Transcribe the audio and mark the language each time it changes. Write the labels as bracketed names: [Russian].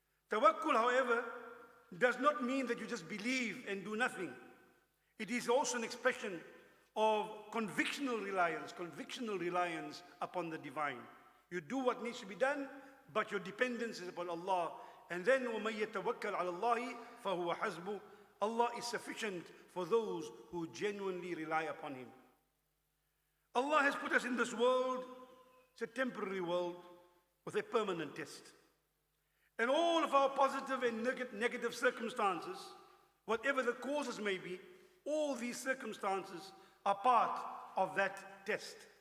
[English] Tawakkul, however, does not mean that you just believe and do nothing. It is also an expression of convictional reliance upon the divine. You do what needs to be done, but your dependence is upon Allah. And then, [Arabic] وَمَن يَتَوَكَّلْ عَلَى اللَّهِ فَهُوَ حَسْبُهُ. [English] Allah is sufficient for those who genuinely rely upon Him. Allah has put us in this world, it's a temporary world, with a permanent test. And all of our positive and negative circumstances, whatever the causes may be, all these circumstances are part of that test.